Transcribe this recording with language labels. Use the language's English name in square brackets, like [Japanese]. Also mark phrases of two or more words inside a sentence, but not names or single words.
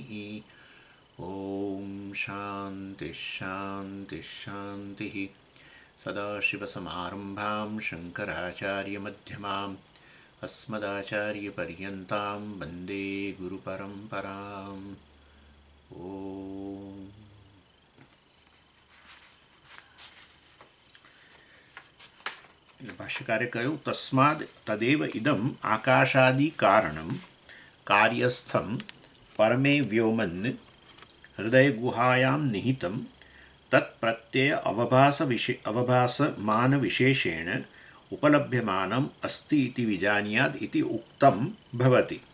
[Sanskrit] ॐ शान्तिः शान्तिः शान्तिः सदाशिवसमारम्भां शङ्कराचार्यमध्यमाम् अस्मदाचार्यपर्यन्तां वन्दे गुरुपरम्पराम् ॐ भाष्यकारे कह्युं तस्माद तदेव इदम आकाशादि कारणम कार्यस्थम परमे व्योमन हृदय गुहायाम निहितम तत्प्रत्यय अवभासमान विशेषेण उपलभ्यमानम अस्ति इति विजानीयाद इति उक्तम भवति.